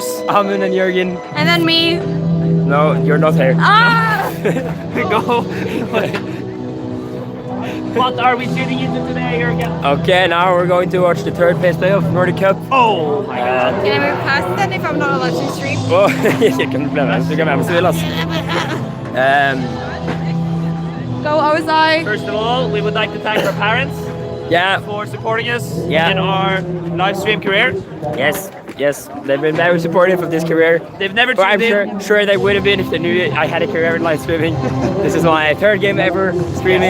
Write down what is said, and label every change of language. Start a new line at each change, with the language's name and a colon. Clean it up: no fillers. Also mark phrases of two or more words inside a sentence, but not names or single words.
English: Amund and Jürgen. And then me. No, you're not here. Ah! Go. What are we tuning into today, Jürgen? Okay, now we're going to watch the third place playoff Nordic Cup. Oh my god. Can I move past then if I'm not allowed to stream?
Norwegian: Jeg kan bli med, så du kan være med så vil, altså.
English: Go OSI. First of all, we would like to thank our parents Yeah, for supporting us Yeah. in our live stream career. yes, they've been very supportive of this career. They've never But I'm tuned in. sure they would have been if they knew I had a career in live streaming. This is my third game ever streaming.